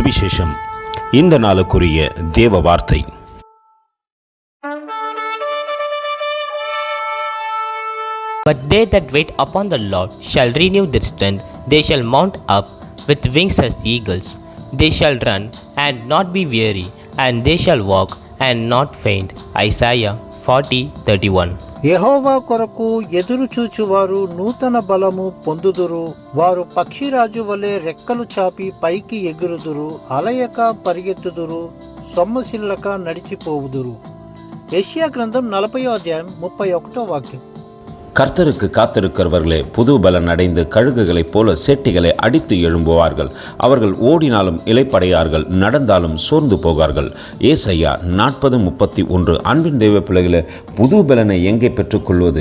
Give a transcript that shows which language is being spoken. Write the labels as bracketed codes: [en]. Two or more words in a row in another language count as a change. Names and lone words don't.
[ta] சுவிசேஷம். இந்த நாளுக்குரிய தேவ வார்த்தை. [en] But they that wait upon the Lord shall renew their strength. They shall mount up with wings as eagles. They shall run and not be weary, and they shall walk and not faint. Isaiah 40:31. [te] యెహోవా కొరకు ఎదురు చూచువారు నూతన బలము పొందుదురు. వారు పక్షిరాజు వలె రెక్కలు చాపి పైకి ఎగురుదురు. అలయక పరిగెత్తుదురు, సొమ్మసిల్లక నడిచిపోవుదురు. యెషయా గ్రంథం 40వ అధ్యాయం 31వ వాక్యం. [ta] கர்த்தருக்கு காத்திருக்கிறவர்களே புது பலன் அடைந்து கழுகுகளைப் போல சேட்டிகளை அடித்து எழும்புவார்கள். அவர்கள் ஓடினாலும் இளைப்படையார்கள், நடந்தாலும் சோர்ந்து போகார்கள். ஏசாயா 40:31. அன்பின் தேவ பிள்ளைகளே, புது பலனை எங்கே பெற்றுக்கொள்வது?